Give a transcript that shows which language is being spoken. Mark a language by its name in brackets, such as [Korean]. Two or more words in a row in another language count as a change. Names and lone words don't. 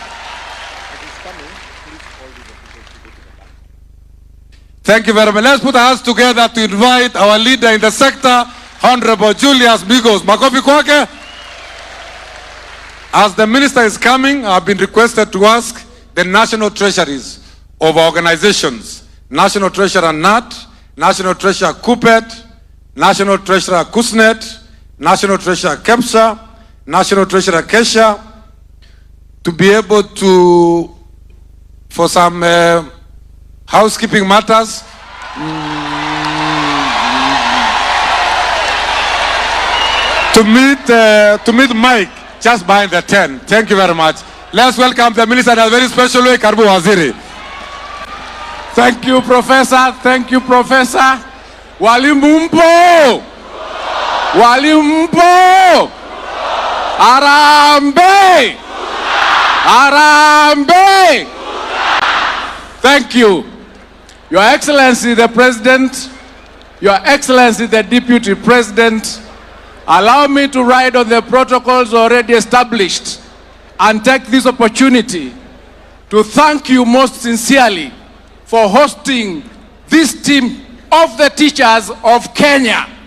[English] Thank you very much. Let's put our hands together to invite our leader in the sector, Honorable Julius Migos. [Swahili] Makofi kwake. [English] As the minister is coming, I have been requested to ask the national treasuries of organizations, National Treasurer NAT, National Treasurer KUPET, National Treasurer KUSNET, National Treasurer KEPSA, National Treasurer KESHA, to be able to, for some housekeeping matters, to meet Mike just behind the tent. Thank you very much. Let's welcome the minister in a very special way, [Swahili] Karibu Waziri. [English] Thank you, Professor. Thank you, Professor. [Swahili] Waalimu mpo! Waalimu mpo! Arambe! Arambe! [English] Thank you. Your Excellency the President, Your Excellency the Deputy President, allow me to ride on the protocols already established and take this opportunity to thank you most sincerely for hosting this team of the teachers of Kenya.